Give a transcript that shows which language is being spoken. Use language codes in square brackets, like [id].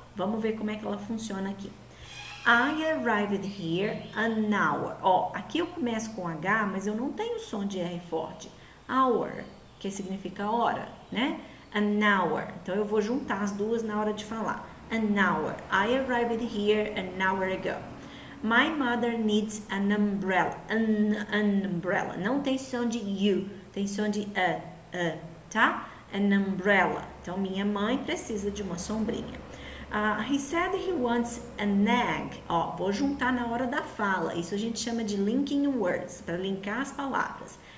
[pt] Vamos ver como é que ela funciona aqui. [en] I arrived here an hour. [pt] Ó, aqui eu começo com H, mas eu não tenho som de R forte. Hour, que significa hora, né? [en] An hour. [pt] Então, eu vou juntar as duas na hora de falar. [en] An hour. I arrived here an hour ago. My mother needs an umbrella. An umbrella. [pt] Não tem som de U, tem som de tá? [en] An umbrella. [pt] Então, minha mãe precisa de uma sombrinha. [en] He said he wants an egg. [pt] Ó, vou juntar na hora da fala. Isso a gente chama de linking words, para linkar as palavras.